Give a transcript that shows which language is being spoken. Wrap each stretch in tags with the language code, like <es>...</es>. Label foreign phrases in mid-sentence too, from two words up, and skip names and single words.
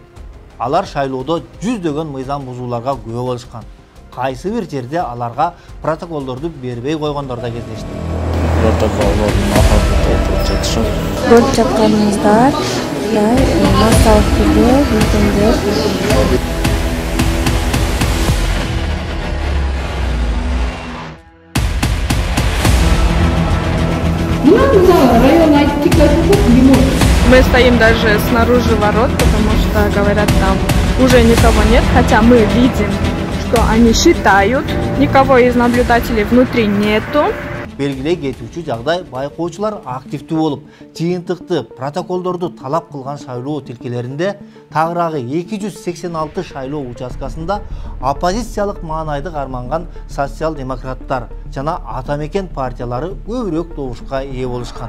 <ky>Алар шайлоодо жүздөгөн мыйзам бузууларга күбө болушкан. Кайсы бир жерде аларга протоколдорду бербей койгондор да кездешти. Протоколдордун ахырында толтуруп жатышат. Көрүп жатканыңыздар, массалык түрдө бюллетендер.</ky> <ru>Мы стоим даже снаружи ворот, потому что, говорят, там уже никого нет, хотя мы видим, что они считают, никого из наблюдателей внутри нету.</ru> <ky>Белгилей кетүүчү жагдай байкоочулар активдүү болуп, жыйынтыкты протоколдорду талап кылган шайлоо тилкелеринде тагыраагы 286 шайлоо участкасында оппозициялык маанайды карманган социал-демократтар жана ата мекен партиялары көбүрөөк добушка ээ болушкан.</ky>